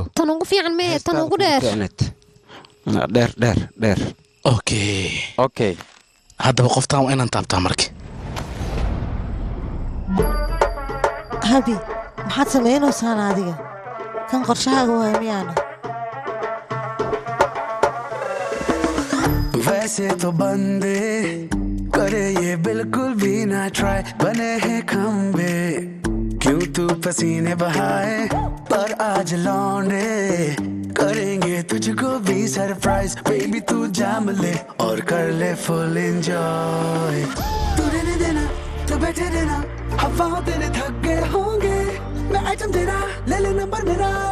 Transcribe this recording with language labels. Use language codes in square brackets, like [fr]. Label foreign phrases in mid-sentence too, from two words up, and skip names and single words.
[so] tan ugu fiican mehe tan ugu dheer okay haddaba qoftaan waa inaan taabtaa marka habi maxaad samaynaysaan adiga kan qorshahaaga waay miyaana [hi] वैसे तो बंदे करे ये बिल्कुल भी ना ट्राई बने हैं खंबे क्यों तू पसीने बहाए पर आज लौंडे करेंगे तुझको भी [en] surprise baby [hi] तू जाम ले और कर ले [en] full enjoy [hi] तू रहने देना तू बैठे रहना हवाओं तेरे थक गए होंगे मैं आइटम तेरा ले ले नंबर मेरा